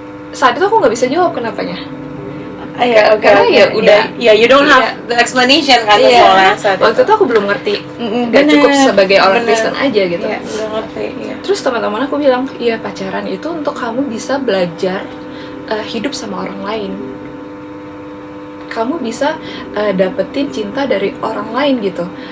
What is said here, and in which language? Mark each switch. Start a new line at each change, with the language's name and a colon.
Indonesian: Saat itu aku nggak bisa jawab kenapanya. Karena ya udah,
English: you don't have the explanation
Indonesian: kan soalnya saat waktu itu aku belum ngerti. Gak cukup sebagai orang Kristen aja gitu. Belum ngerti. Terus teman-teman aku bilang, iya pacaran itu untuk kamu bisa belajar hidup sama orang lain. Kamu bisa dapetin cinta dari orang lain gitu.